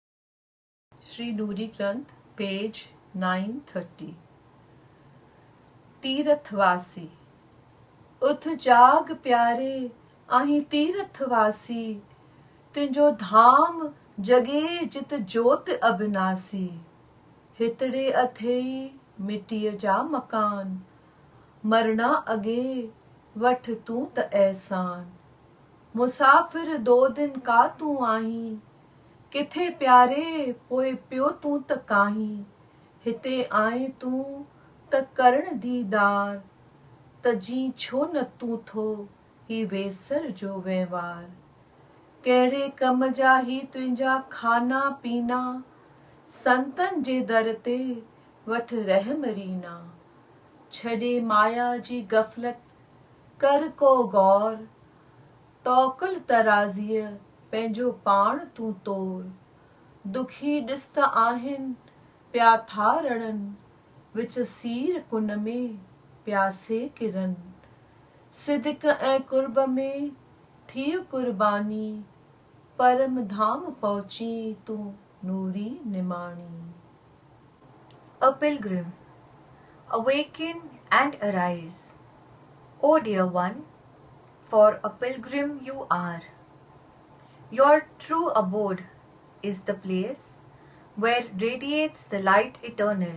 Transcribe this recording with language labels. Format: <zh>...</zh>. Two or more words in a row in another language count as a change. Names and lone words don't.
<sd>श्री डूरी ग्रंथ पेज 930। तीरथवासी। उथ जाग प्यारे आहीं तीरथवासी, तुंहिंजो धाम जगे जित जोत अबिनासी। हितड़े अथेई मिटीअ जा मकान, मरणा अगे वठ तूं त एहसान। मुसाफ़िर</sd> <hi>दो दिन का</hi> <sd>तूं आहीं, किथे प्यारे पोइ पियो तूं त काहीं। हिते आएं तूं त करण दीदार, त जी छो न तूं थो ही वेसर जो वहिंवार। कहिड़े कम जा ही तुंहिंजा खाना पीना, संतन जे दर ते वठ रहम रीना। छॾे माया जी गफ़लत कर को गौर, तौकुल तराज़ीअ पंहिंजो पाण तूं तोर। दुखी ॾिस त आहिनि पिया था रणनि, विच सीर कुन में प्यासे किरन। सिदक ऐं कुर्ब में थी कुर्बानी, परम धाम पहुची तूं नूरी निमाणी।</sd> <en>A pilgrim, awaken and arise, O dear one, for a pilgrim you are. Your true abode is the place where radiates the light eternal.</en>